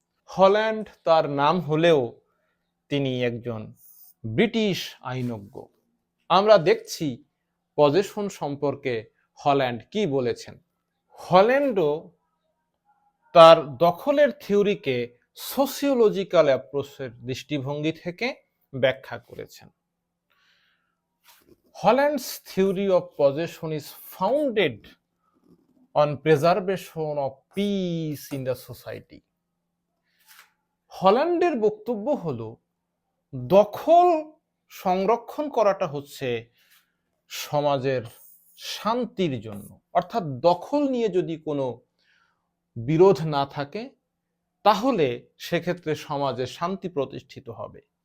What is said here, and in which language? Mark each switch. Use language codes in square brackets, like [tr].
[bn] Holland তার নাম হলেও তিনি একজন ব্রিটিশ আইনজ্ঞ। আমরা দেখছি পজেশন সম্পর্কে হল্যান্ড কি বলেছেন। হল্যান্ডও তার দখলের থিওরিকে সোসিওলজিক্যাল অ্যাপ্রোচের দৃষ্টিভঙ্গি থেকে ব্যাখ্যা করেছেন। [en] Holland's theory of possession is founded on preservation of peace in the society. [bn] হল্যান্ডের বক্তব্য হলো দখল সংরক্ষণ করাটা হচ্ছে সমাজের শান্তির জন্য। অর্থাৎ দখল নিয়ে যদি কোনো বিরোধ না থাকে তাহলে সেক্ষেত্রে সমাজে শান্তি প্রতিষ্ঠিত হবে।